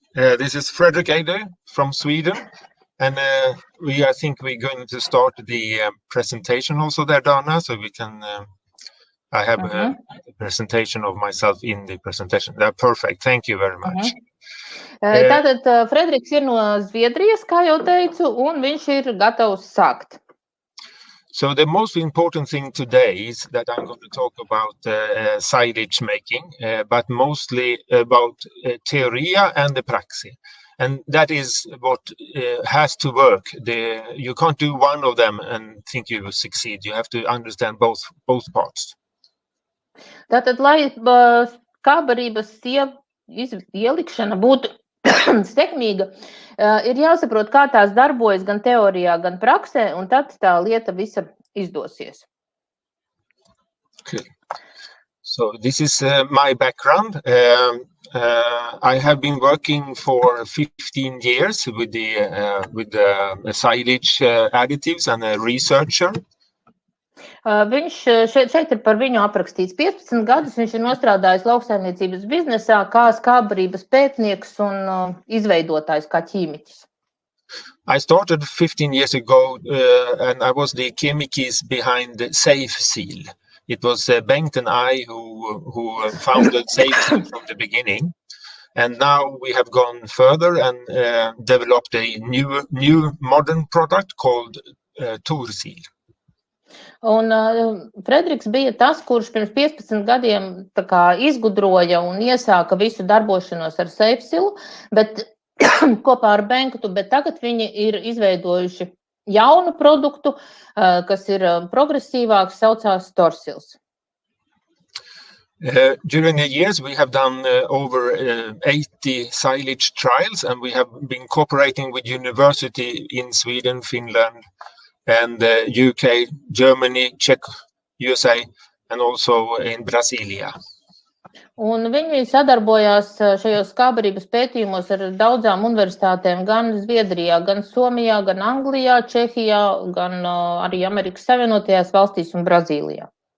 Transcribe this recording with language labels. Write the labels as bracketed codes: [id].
[en] This is Fredrik Eide from Sweden, and I think we're going to start the presentation also there, Dana, so we can. I have a presentation of myself in the presentation. That's perfect. Thank you very much. [lv] Tātad Frederiks ir no Zviedrijas, kā jau teicu, un viņš ir gatavs sākt. [en] So the most important thing today is that I'm going to talk about silage making, but mostly about teoria and the praxis. And that is what has to work. You can't do one of them and think you will succeed. You have to understand both parts. [lv] Tātad, lai skābarības ielikšana būtu sekmīga, ir jāsaprot, kā tās darbojas gan teorijā, gan praksē, un tad tā lieta visa izdosies. [en] Okay. So this is my background. I have been working for 15 years with the silage additives and a researcher. [lv] Viņš šeit ir par viņu aprakstīts 15 gadus. Viņš ir nostrādājis lauksaimniecības biznesā kā skābarības pētnieks un izveidotājs kā ķīmiķis. [en] I started 15 years ago and I was the chemist behind SafeSeal. It was Bengt and I who founded SafeSeal from the beginning. And now we have gone further and developed a new modern product called Thorsil. [lv] Un Frederiks bija tas, kurš pirms 15 gadiem tā kā izgudroja un iesāka visu darbošanos ar SafeSeal, bet kopā ar Bengtu, bet tagad viņi ir izveidojuši jaunu produktu, kas ir progresīvāks, saucās Thorsils. [en] During the years, we have done over 80 silage trials, and we have been cooperating with university in Sweden, Finland, and UK, Germany, Czech, USA, and also in Brasilia. [lv] Un viņi sadarbojās šajos skābarības pētījumos ar daudzām universitātēm gan Zviedrijā, gan Somijā, gan Anglijā, Čehijā, gan arī Amerikas Savienotajās valstīs un Brazīlijā.